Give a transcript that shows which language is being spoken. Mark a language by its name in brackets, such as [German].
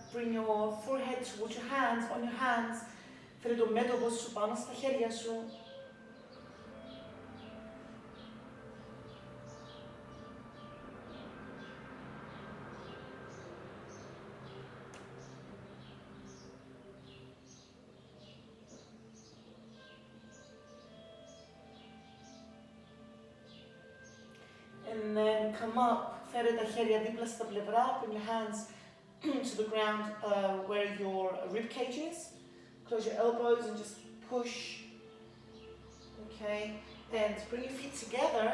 [English] Bring your forehead towards your hands, on your hands. [Greek] Φέρε το μέτωπο σου πάνω στα χέρια σου. [English] And then come up. [Greek] Φέρε τα χέρια δίπλα στα πλευρά. [English] Bring your hands to the ground where your rib cage is. Close your elbows and just push. Okay. And bring your feet together.